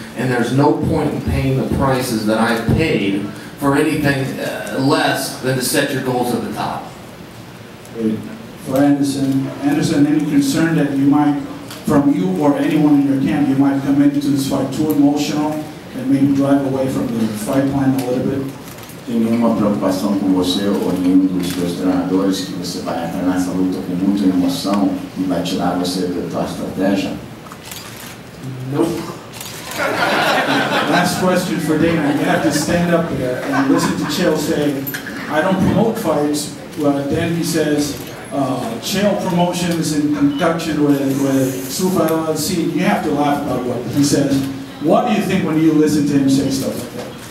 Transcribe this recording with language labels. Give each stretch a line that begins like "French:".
English: And there's no point in paying the prices that I've paid for anything less than to set your goals at the top. For Anderson, any concern that you might, from you or anyone in your camp, you might come into this fight too emotional and maybe drive away from the fight plan a little bit?
Portuguese: Tem nenhuma preocupação com você ou nenhum dos seus treinadores que você vai entrar nessa luta com muita emoção e vai tirar você da tua estratégia?
English: Nope. Last question for Dana. You have to stand up there and listen to Chael say, I don't promote fights, well, then he says, Chael Promotions in conjunction with Super LLC. You have to laugh about what he says. What do you think when you listen to him say stuff like that?